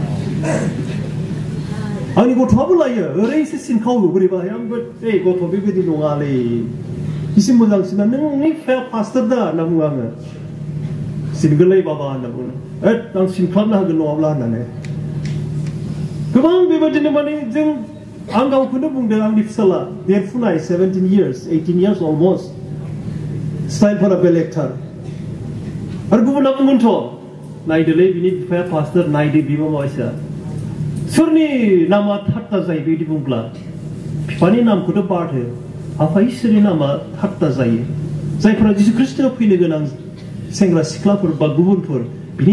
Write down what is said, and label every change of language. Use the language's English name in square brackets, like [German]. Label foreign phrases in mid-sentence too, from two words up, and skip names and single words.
[Bodo] आंनि गथ'आबो लायो ओरैसो सिनखावो बोरैबाहाय आंबो गथ' बेबायदि नङालै एसे मोजांसिना नोंनि फिसाया पास्टार दा होनना बुङो आङो सिनगोरलै बाबा होनना बुङो आं सिनख्लाबनो हागोन नङाब्ला होननानै गोबां बेबायदिनो माने जों आं गावखौनो बुंदों आंनि फिसाला देरफुनाय 17 years 18 years almost स्टाइलफोरा बेलेगथार आरो गुबुना बुंगोनथ' नायदोलै बिनि बिफाया पास्टार नायदो बिमा माबायसा सोरनि नामा ठाट्टा जायो बेबायदि बुंब्ला बिफानि नामखौथ' बारहो आफा इसोरनि नामा ठाट्टा जायो जायफोरा जिसु ख्रिस्टनाव फैनो गोनां सेंग्रा सिख्लाफोर बा गुबुनफोर बिनि